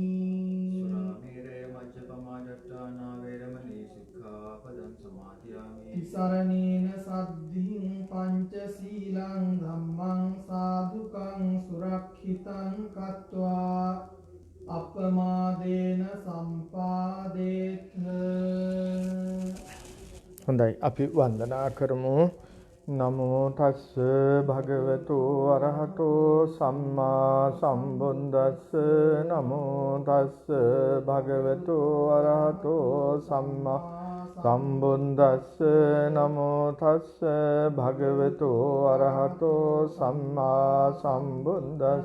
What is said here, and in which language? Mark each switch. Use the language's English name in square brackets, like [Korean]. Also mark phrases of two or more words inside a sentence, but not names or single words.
[Pali] තිසරණේන සද්ධින් පංචශීලං ධම්මං සාදුකං සුරක්ෂිතං කତ୍වා අපමාදේන සම්පාදේත. [Sinhala] හොඳයි අපි වන්දනා කරමු. [Pali] නමෝ තස්ස භගවතු අරහතෝ සම්මා සම්බුද්දස්ස. නමෝ තස්ස භගවතු අරහතෝ සම්මා සම්බුද්දස්ස. නමෝ තස්ස භගවතු අරහතෝ සම්මා සම්බුද්දස්ස.